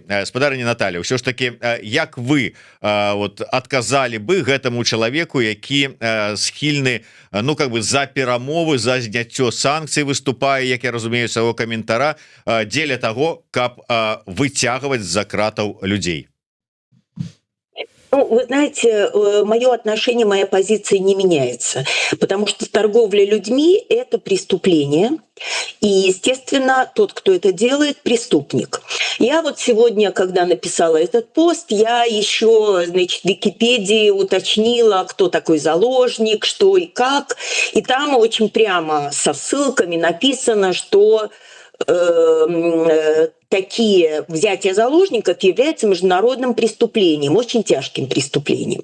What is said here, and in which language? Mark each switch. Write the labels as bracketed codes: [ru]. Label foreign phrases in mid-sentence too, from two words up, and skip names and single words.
[be] Спадарыня Наталя, ўсё ж таки, як вы адказалі бы гэтаму чалавеку, які схільны за перамовы, за зняццё санкцый выступае, як я разумею, свайго каментара, дзеля таго, каб выцягваць з-за кратаў людзей? [ru] Вы знаете, мое отношение, моя позиция не меняется, потому что торговля людьми – это преступление, и, естественно, тот, кто это делает, преступник. Я вот сегодня, когда написала этот пост, я еще, в Википедии уточнила, кто такой заложник, что и как, и там очень прямо со ссылками написано, что такие взятия заложников являются международным преступлением, очень тяжким преступлением.